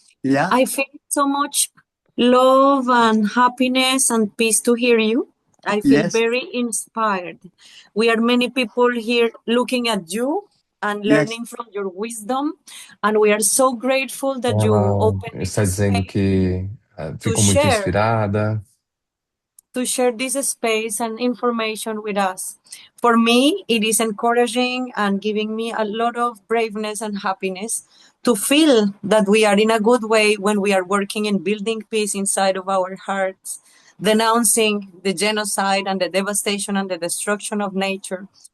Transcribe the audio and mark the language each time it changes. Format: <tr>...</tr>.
<en>Yeah. I feel so much love and happiness and peace to hear you. I feel very inspired. We are many people here looking at you and learning from your wisdom, and we are so grateful that you open this</en> <pt>está dizendo que ficou muito inspirada.</pt> <en>to share this space and information with us. For me, it is encouraging and giving me a lot of braveness and happiness to feel that we are in a good way when we are working in building peace inside of our hearts, denouncing the genocide and the devastation and the destruction of nature.</en>